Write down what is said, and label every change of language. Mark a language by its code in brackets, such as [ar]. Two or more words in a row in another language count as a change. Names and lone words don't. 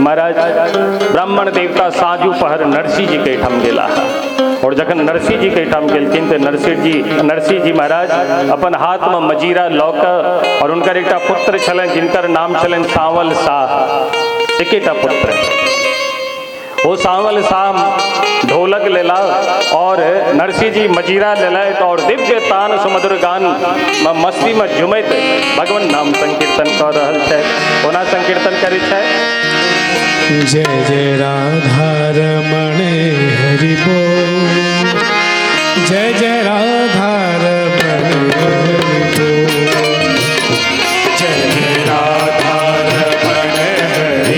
[mai] महाराज ब्राह्मण देवता साँझू पहर नरसिंह जी के ठाम गेला। और जखन नरसिंह जी के ठाम गेलखिन तो नरसिंह जी महाराज अपन हाथ में मजीरा लऽ कऽ, और उनकर एकटा पुत्र छलनि जिनकर नाम छलनि सांवल शाह। एकेटा पुत्र वो सांवल शाह ढोलक लेला और नरसिंह जी मजीरा लेलथि और दिव्य तान सुमधुर गान मस्ती में झुमैत भगवान नाम संकीर्तन कर रहल छै। कोना संकीर्तन करै छै? जय जय राधा रमण हरि बोल, जय जय राधा रमण हरि बोल, जय जय राधा रमण हरि